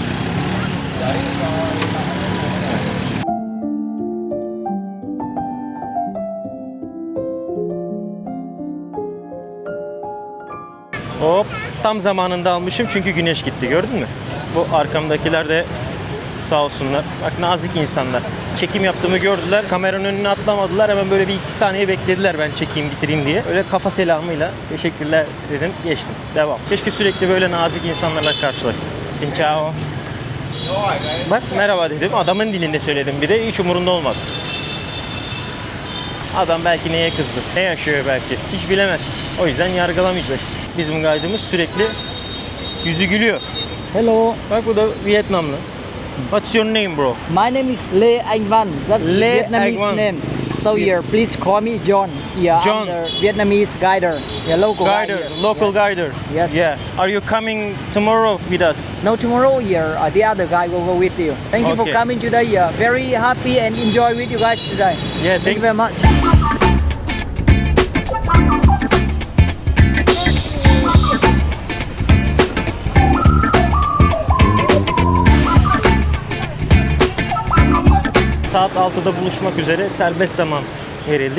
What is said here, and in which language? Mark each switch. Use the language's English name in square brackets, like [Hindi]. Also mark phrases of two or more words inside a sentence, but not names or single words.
[Turkish] Hop, tam zamanında almışım çünkü güneş gitti, gördün mü? Bu arkamdakiler de sağ olsunlar. Bak, nazik insanlar. Çekim yaptığımı gördüler. Kameranın önüne atlamadılar. Hemen böyle bir 2 saniye beklediler ben çekeyim bitireyim diye. Öyle kafa selamıyla teşekkürler dedim, geçtim. Devam. Keşke sürekli böyle nazik insanlarla karşılaşsın. [Vietnamese] Xin chào. [Turkish] Bak merhaba dedim. Adamın dilinde söyledim bir de. Hiç umurunda olmadı. Adam belki neye kızdı, ne yaşıyor belki. Hiç bilemez. O yüzden yargılamayacaksın. Bizim guide'ımız sürekli yüzü gülüyor. [English] Hello, [Turkish] Bak bu da Vietnamlı. [English] What's your name, bro? my name is Lê Anh Văn. That's Lê Vietnamese Anh Văn. name. So here, please call me John. Yeah, John. I'm the Vietnamese guider. Yeah, local guide Guider, here. local Yes. guider. Yes. Yeah. Are you coming tomorrow with us? No, tomorrow here, the other guy will go with you. Thank you for Okay. coming today. Very happy and enjoy with you guys today. Yeah, Thank you very much. [Turkish] Saat 6'da buluşmak üzere serbest zaman verildi.